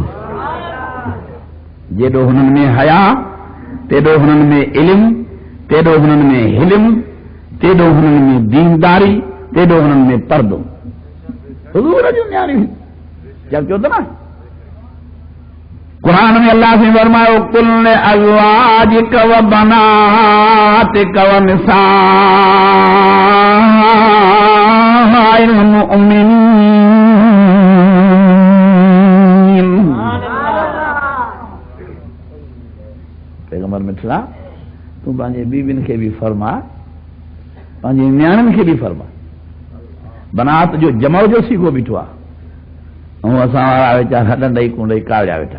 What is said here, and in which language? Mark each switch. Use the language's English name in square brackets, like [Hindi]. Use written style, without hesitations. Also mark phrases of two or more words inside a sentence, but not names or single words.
[Sindhi] जेॾो हुननि में हया, तेॾो हुननि में इल्म, तेॾो हुननि में हिल्म, तेॾो हुननि में दीनदारी, तेॾो हुननि में पर्दो। हुज़ूर जूं न्याणियूं जब चओ था न, कुरान में अल्लाह से फरमायो [Arabic] قل لأزواجك وبناتك ونساء المؤمنين. [Sindhi] पैगंबर मिठड़ा तूं पंहिंजे बीबियुनि खे बि फरमा, पंहिंजे न्याणियुनि खे बि फरमा। बनात जो जमो जो सीगो बीठो आहे ऐं असां वारा वीचारा हॾ ॾेई कुंडई कावड़िया वेठा।